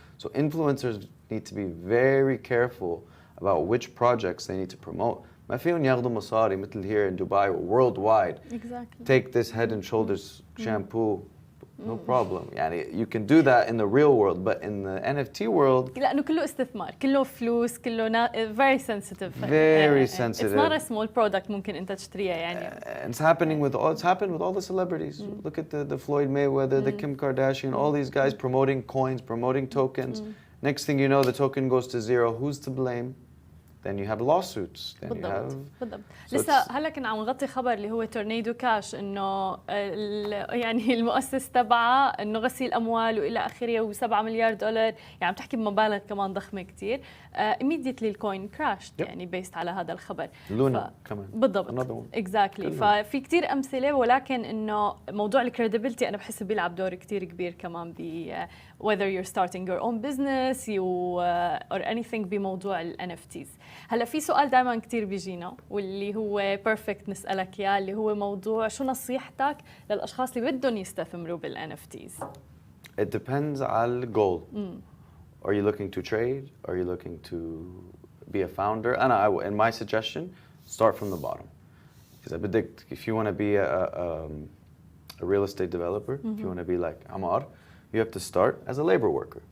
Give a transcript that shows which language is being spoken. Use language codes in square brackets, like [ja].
[en] So influencers need to be very careful about which projects they need to promote. [ar] ما فيهم ياخذوا مصاري مثل here in Dubai or worldwide. [en] Exactly. Take this Head and Shoulders shampoo. No problem. يعني you can do that in the real world, but in the NFT world, [ar] لأنه كله استثمار، كله فلوس، كله very sensitive. [en] Very sensitive. It's not a small product ممكن أنت تشتريها يعني. It's happened with all the celebrities. Look at the Floyd Mayweather, the Kim Kardashian, all these guys promoting coins, promoting tokens. Next thing you know, the token goes to zero. Who's to blame? Then you have lawsuits. Then you have. [ar] بالضبط. لسه هلا كنا عم نغطي خبر اللي هو تورنادو كاش انه يعني المؤسس تبعه انه غسيل الأموال والى اخره و7 مليار دولار، يعني عم تحكي بمبالغ كمان ضخمه كثير. immediately الكوين كراشت يعني بيست على هذا الخبر. لونا كمان. بالضبط. اكزاكتلي. ففي كثير امثله، ولكن انه موضوع الكريديبيلتي انا بحس بيلعب دور كثير كبير كمان ب whether you're starting your own business or anything بموضوع ال NFTs. هلا في سؤال دائما كثير بيجينا واللي هو بيرفكت نسألك اياه، اللي هو موضوع شو نصيحتك للاشخاص اللي بدهم يستثمروا بال NFTs؟ [en] It depends على الجول. Are you looking to trade? Are you looking to be a founder? And my suggestion, start from the bottom. Because if you want to be a real estate developer, if you want to be like Amar, you have to start as a labor worker.